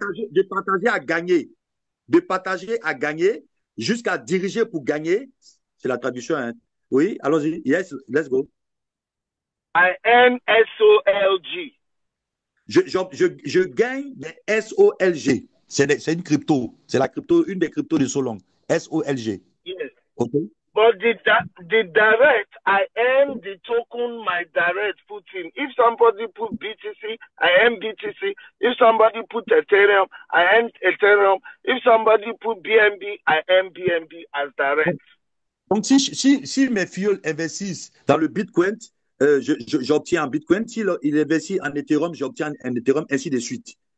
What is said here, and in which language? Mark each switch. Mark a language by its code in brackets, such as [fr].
[fr] de partager à gagner, de partager à gagner jusqu'à diriger pour gagner. C'est la traduction, hein? Oui, allons-y. [en] Yes, let's go. I earn SOLG. [fr] Je gagne des SOLG. C'est une crypto. C'est la crypto, une des cryptos de Solong. [en] SOLG. Yes. Okay. But the direct, I earn the token my direct put in. If somebody put BTC, I earn BTC. If somebody put Ethereum, I earn Ethereum. If somebody put BNB, I earn BNB as direct. [fr] Donc, si mes filles investissent dans le Bitcoin, j'obtiens un Bitcoin. S'il investit en Ethereum, j'obtiens un Ethereum, ainsi de suite.